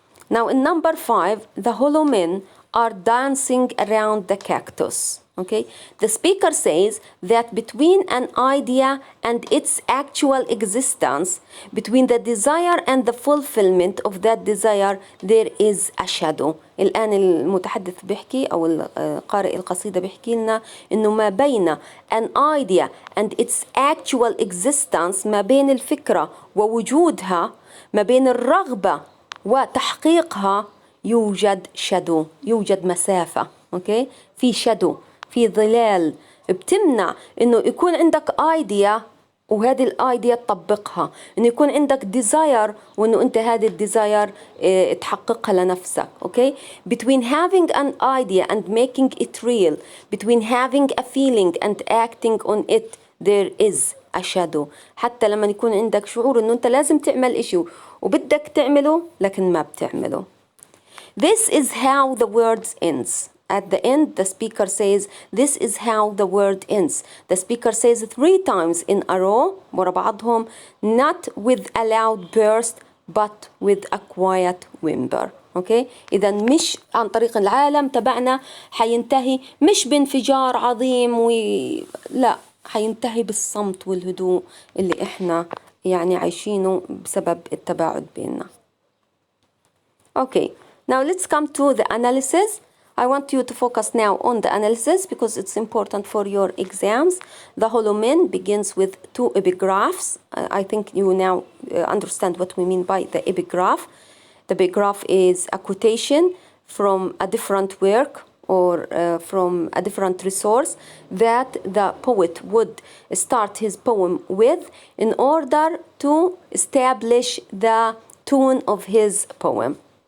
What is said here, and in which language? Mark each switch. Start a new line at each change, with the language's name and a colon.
English: Now in number 5, the hollow men are dancing around the cactus. Okay, the speaker says that between an idea and its actual existence, between the desire and the fulfillment of that desire, there is a shadow.
Arabic: الآن المتحدث بيحكي أو قارئ القصيدة بيحكي لنا إنه ما بين
English: an idea and its actual existence،
Arabic: ما بين الفكرة ووجودها، ما بين الرغبة وتحقيقها، يوجد shadow، يوجد مسافة. okay؟ في shadow، في ظلال بتمنع إنه يكون عندك idea وهذه الايديا تطبقها، إنه يكون عندك desire وإنه أنت هذه الديزاير تحققها لنفسك.
English: okay? Between having an idea and making it real, between having a feeling and acting on it, there is a shadow.
Arabic: حتى لما يكون عندك شعور إنه أنت لازم تعمل إشي وبدك تعمله لكن ما بتعمله.
English: This is how the words ends. At the end, the speaker says, this is how the word ends. The speaker says 3 times in a row,
Arabic: ورا بعضهم,
English: not with a loud burst, but with a quiet whimper. Okay?
Arabic: إذا مش عن طريق العالم تبعنا حينتهي مش بانفجار عظيم لا، حينتهي بالصمت والهدوء اللي إحنا يعني عايشينه بسبب التباعد بيننا.
English: Okay, now let's come to the analysis. I want you to focus now on the analysis because it's important for your exams. The hollow men begins with 2 epigraphs. I think you now understand what we mean by the epigraph. The epigraph is a quotation from a different work or from a different resource that the poet would start his poem with in order to establish the tone of his poem.